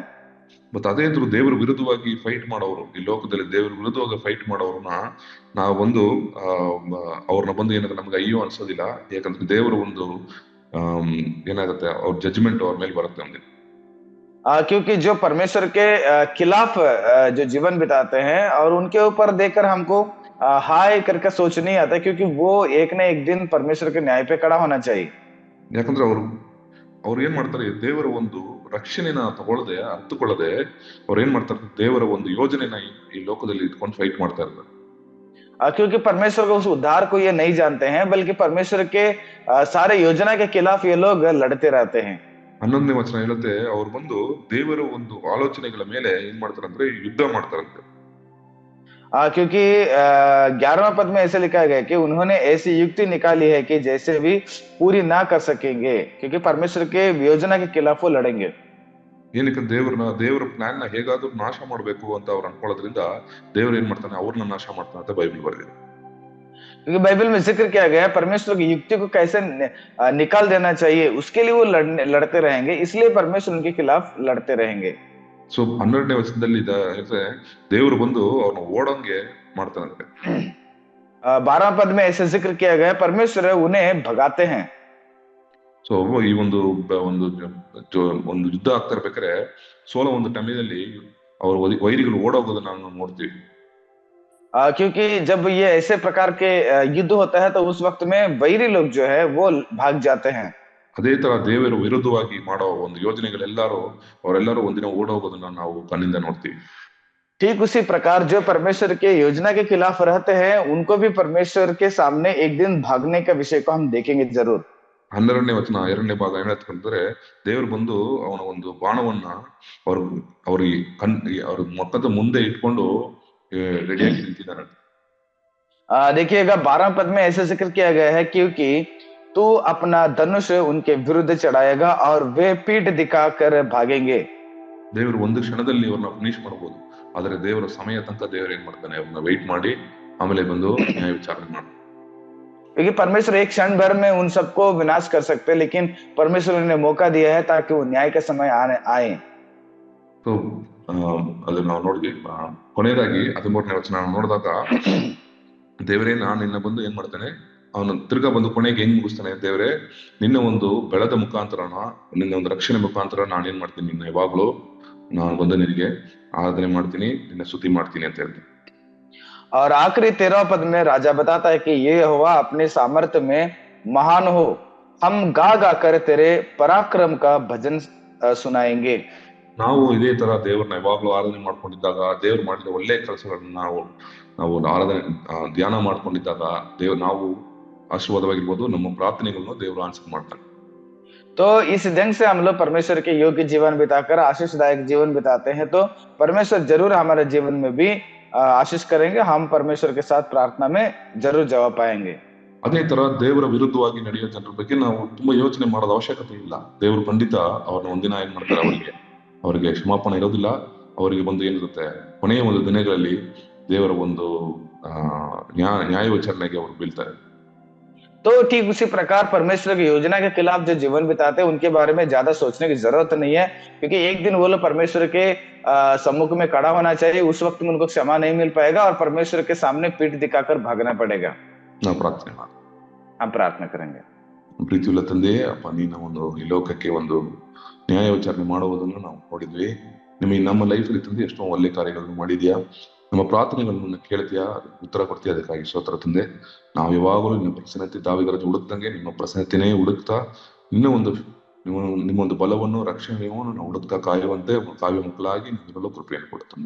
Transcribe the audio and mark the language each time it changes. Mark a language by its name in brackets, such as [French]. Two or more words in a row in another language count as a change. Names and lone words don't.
[Kannada] ಮತ್ತೆ ಅದೇ ಇದ್ರು ದೇವರ ವಿರುದ್ಧವಾಗಿ ಫೈಟ್ ಮಾಡೋರು, ಈ ಲೋಕದಲ್ಲಿ ದೇವರ ವಿರುದ್ಧವಾಗಿ ಫೈಟ್ ಮಾಡೋರನ್ನ ನಾವು ಬಂದು ಅವ್ರನ್ನ ಬಂದು ಏನಾದ್ರೆ ನಮ್ಗೆ ಅಯ್ಯೋ ಅನ್ಸೋದಿಲ್ಲ. ಯಾಕಂದ್ರೆ ದೇವರ ಒಂದು ಏನಾಗುತ್ತೆ, ಅವ್ರ ಜಜ್ಮೆಂಟ್ ಅವ್ರ ಮೇಲೆ ಬರುತ್ತೆ ನಮ್ಗೆ. [Hindi] क्योंकि जो परमेश्वर के खिलाफ जो जीवन बिताते हैं और उनके ऊपर देखकर हमको हाय करके सोच नहीं आता, क्योंकि वो एक न एक दिन परमेश्वर के न्याय पे खड़ा होना चाहिए। [Kannada] ಯಾಕಂದ್ರೆ ಅವ್ರು ಏನ್ ಮಾಡ್ತಾರೆ, ದೇವರ ಒಂದು ರಕ್ಷಣೆನ ಅರ್ಥಕೊಳ್ಳದೆ ಅವ್ರು ಏನ್ ಮಾಡ್ತಾರೆ, ದೇವರ ಒಂದು ಯೋಜನೆನ ಈ ಲೋಕದಲ್ಲಿ ಇಟ್ಕೊಂಡು ಫೈಟ್ ಮಾಡ್ತಾ ಇರ್ತಾರೆ. [Hindi] क्योंकि परमेश्वर को उस उद्धार को ये नहीं जानते हैं, बल्कि परमेश्वर के सारे योजना के खिलाफ ये लोग लड़ते रहते हैं। [Kannada] 11ನೇ ವಚನ ಹೇಳುತ್ತೆ, ಅವ್ರು ಬಂದು ದೇವರ ಒಂದು ಆಲೋಚನೆಗಳ ಮೇಲೆ ಏನ್ ಮಾಡ್ತಾರಂದ್ರೆ ಯುದ್ಧ ಮಾಡ್ತಾರಂತೆ. [Hindi] क्योंकि 11वां पद में ऐसे लिखा गया कि उन्होंने ऐसी युक्ति निकाली है कि जैसे भी पूरी ना कर सकेंगे, क्योंकि परमेश्वर के योजना के खिलाफ वो लड़ेंगे। [Kannada] ಏನಕ್ಕೆ ದೇವರ ಪ್ಲಾನ್ ನ ಹೇಗಾದ್ರೂ ನಾಶ ಮಾಡ್ಬೇಕು ಅಂತ ಅವ್ರು ಅನ್ಕೊಳ್ಳೋದ್ರಿಂದ ದೇವ್ರ ಏನ್ ಮಾಡ್ತಾನೆ, ಅವ್ರನ್ನ ನಾಶ ಮಾಡ್ತಾನೆ ಅಂತ ಬೈಬಲ್ ಬರೆದಿದೆ. [Hindi] क्योंकि बाइबल में जिक्र किया गया है परमेश्वर की युक्ति को कैसे निकाल देना चाहिए, उसके लिए वो लड़ते रहेंगे, इसलिए परमेश्वर उनके खिलाफ लड़ते रहेंगे। [Kannada] ಸೊ 12ನೇ ವಚನದಲ್ಲಿ ದೇವರು ಬಂದು ಅವ್ರನ್ನ ಓಡಂಗೆ ಮಾಡ್ತಾನಂತೆ. [Hindi] 12 पद में ऐसे जिक्र किया गया है परमेश्वर उन्हें भगाते हैं। [Kannada] ಸೊ ಈ ಒಂದು ಒಂದು ಯುದ್ಧ ಆಗ್ತಾ ಇರ್ಬೇಕಾದ್ರೆ ಸೋಲೋ ಒಂದು ಟೈಮಲ್ಲಿ ಅವ್ರ ವೈರಿಗಳು ಓಡೋಗೋದನ್ನ ನಾವು ನೋಡ್ತೀವಿ. [Hindi] क्योंकि जब ये ऐसे प्रकार के युद्ध होता है तो उस वक्त में वैरी लोग जो है वो भाग जाते हैं। [Kannada] ಅದೇ ತರ ದೇವರ ವಿರುದ್ಧವಾಗಿ ಮಾಡೋ ಒಂದು ಅವರೆಲ್ಲರೂ ಒಂದಿನ ಓಡೋಗೋದನ್ನ ನಾವು ಕಣ್ಣಿಂದ ನೋಡ್ತೀವಿ. [Hindi] ठीक उसी प्रकार जो परमेश्वर के योजना के खिलाफ रहते हैं उनको भी परमेश्वर के सामने एक दिन भागने का विषय को हम देखेंगे जरूर। [Kannada] 12ನೇ ವಚನ 2ನೇ ಭಾಗ ಏನಂತಂದ್ರೆ ದೇವರು ಬಂದು ಅವನ ಒಂದು ಬಾಣವನ್ನ ಅವ್ರಿಗೆ ಅವ್ರ ಮೊತ್ತದ ಮುಂದೆ ಇಟ್ಕೊಂಡು ರೆಡಿಯಾಗಿ ನಿಂತಿದ್ದಾರೆ. [Hindi] देखिएगा 12 पद में ऐसे जिक्र किया गया है क्योंकि तू अपना धनुष उनके विरुद्ध चढ़ाएगा और वे पीठ दिखाकर भागेंगे। [Kannada] ದೇವರು ಒಂದು ಕ್ಷಣದಲ್ಲಿ ಅವ್ರನ್ನ ಫಿನಿಶ್ ಮಾಡಬಹುದು, ಆದ್ರೆ ದೇವರ ಸಮಯ ತನಕ ದೇವರು ಏನ್ ಮಾಡ್ತಾನೆ, ಅವ್ರನ್ನ ವೆಯ್ಟ್ ಮಾಡಿ ಆಮೇಲೆ ಬಂದು ನ್ಯಾಯ ವಿಚಾರಣೆ ಮಾಡ್ತಾನೆ. [Hindi] क्योंकि परमेश्वर एक क्षण भर में उन सबको विनाश कर सकते हैं, लेकिन परमेश्वर ने मौका दिया है ताकि वो न्याय का समय आए। [Kannada] तो ಅದನ್ನ ನಾವು ನೋಡಿದ್ವಿ. ಕೊನೆಯದಾಗಿ 13ನೇ ವಚನ ನೋಡಿದಾಗ ದೇವರೇ ನಾನು ನಿನ್ನ ಬಂದು ಏನ್ ಮಾಡ್ತಾನೆ, ಅವನು ತಿರ್ಗಾ ಬಂದು ಕೊನೆಗೆ ಹೆಂಗ್ ಮುಗಿಸ್ತಾನೆ, ದೇವರೇ ನಿನ್ನ ಒಂದು ಬೆಳೆದ ಮುಖಾಂತರನ, ನಿನ್ನ ಒಂದು ರಕ್ಷಣೆ ಮುಖಾಂತರ ನಾನೇನ್ ಮಾಡ್ತೀನಿ, ನಿನ್ನ ಯಾವಾಗ್ಲೂ ನಾನು ಬಂದು ನಿನಗೆ ಆರಾಧನೆ ಮಾಡ್ತೀನಿ, ನಿನ್ನ ಸ್ತುತಿ ಮಾಡ್ತೀನಿ ಅಂತ ಹೇಳ್ತೀನಿ. [Hindi] और आखिरी 13 पद में राजा बताता है कि ये यहोवा अपने सामर्थ्य में महान हो, हम गा गा कर तेरे पराक्रम का भजन सुनाएंगे। [Kannada] ನಾವು ಇದೇ ತರ ದೇವ್ರನ್ನ ಯಾವಾಗ್ಲೂ ಆರಾಧನೆ ಮಾಡ್ಕೊಂಡಿದ್ದಾಗ, ದೇವ್ರು ಮಾಡಿದ ಒಳ್ಳೆ ಕೆಲಸಗಳನ್ನ ನಾವು ಆರಾಧನೆ ಧ್ಯಾನ ಮಾಡ್ಕೊಂಡಿದ್ದಾಗ ನಾವು ಆಶೀರ್ವಾದವಾಗಿರ್ಬೋದು, ನಮ್ಮ ಪ್ರಾರ್ಥನೆಗಳನ್ನು ದೇವರು ಆನ್ಸರ್ ಮಾಡ್ತಾನೆ. [Hindi] तो इस ढंग से हम लोग परमेश्वर के योग्य जीवन बिताकर आशीषदायक जीवन बिताते हैं, तो परमेश्वर जरूर हमारे जीवन में भी आशीष करेंगे, हम परमेश्वर के साथ प्रार्थना में जरूर जवाब पाएंगे। [Kannada] ಅದೇ ತರ ದೇವರ ವಿರುದ್ಧವಾಗಿ ನಡೆಯೋ ಜನರ ಬಗ್ಗೆ ನಾವು ತುಂಬಾ ಯೋಚನೆ ಮಾಡೋದ ಅವಶ್ಯಕತೆ ಇಲ್ಲ. ದೇವರು ಖಂಡಿತ ಅವ್ರನ್ನ ಒಂದಿನ ಏನ್ ಮಾಡ್ತಾರೆ, ಅವರಿಗೆ ಕ್ಷಮಾಪಣೆ ಇರೋದಿಲ್ಲ. ಅವರಿಗೆ ಬಂದು ಏನಿರುತ್ತೆ, ಕೊನೆಯ ಒಂದು ದಿನಗಳಲ್ಲಿ ದೇವರ ಒಂದು ನ್ಯಾಯ ವಿಚಾರಣೆಗೆ ಅವರು ಬೀಳ್ತಾರೆ. [Hindi] तो ठीक उसी प्रकार परमेश्वर की योजना के खिलाफ जो जीवन बिताते हैं उनके बारे में ज्यादा सोचने की जरूरत नहीं है, क्योंकि एक दिन वो लोग परमेश्वर के सम्मुख में खड़ा होना चाहिए। उस वक्त में उनको क्षमा नहीं मिल पाएगा और परमेश्वर के सामने पीठ दिखाकर भागना पड़ेगा। [Kannada] ನಾವು ಪ್ರಾರ್ಥನೆ ಮಾಡಿ [Hindi] हम प्रार्थना करेंगे। [Kannada] ಪ್ರೀತಿಯುಳ್ಳ ತಂದೆಯೇ, ಅಪ್ಪ ನೀನು ಒಂದು ಈ ಲೋಕಕ್ಕೆ ಒಂದು ನ್ಯಾಯ ವಿಚಾರಣೆ ಮಾಡುವುದನ್ನು ನಾವು ನೋಡಿದ್ವಿ. ನಿಮಗೆ ನಮ್ಮ ಲೈಫಲ್ಲಿ ತಂದೆ ಎಷ್ಟೋ ಒಳ್ಳೆ ಕಾರ್ಯಗಳನ್ನು ಮಾಡಿದ್ಯಾ, ನಮ್ಮ ಪ್ರಾರ್ಥನೆಗಳನ್ನು ಕೇಳ್ತೀಯಾ, ಉತ್ತರ ಕೊಡ್ತೀಯ, ಅದಕ್ಕಾಗಿ ಸ್ತೋತ್ರ ತಂದೆ. ನಾವು ಯಾವಾಗಲೂ ನಿಮ್ಮ ಪ್ರಸನ್ನತೆ ದಾವಿದರಾಜ ಹುಡುಕ್ದಂಗೆ ನಿಮ್ಮ ಪ್ರಸನ್ನತೆನೇ ಹುಡುಕ್ತಾ ನಿಮ್ಮೊಂದು ಬಲವನ್ನು ರಕ್ಷಣೆಯನ್ನು ನಾವು ಹುಡುಕ್ತಾ ಕಾಯುವಂತೆ ಕಾವ್ಯ ಮಕ್ಕಳಾಗಿ ನಮ್ಮಲ್ಲೂ ಕೃಪೆಯನ್ನು ಕೊಡುತ್ತಂದೆ.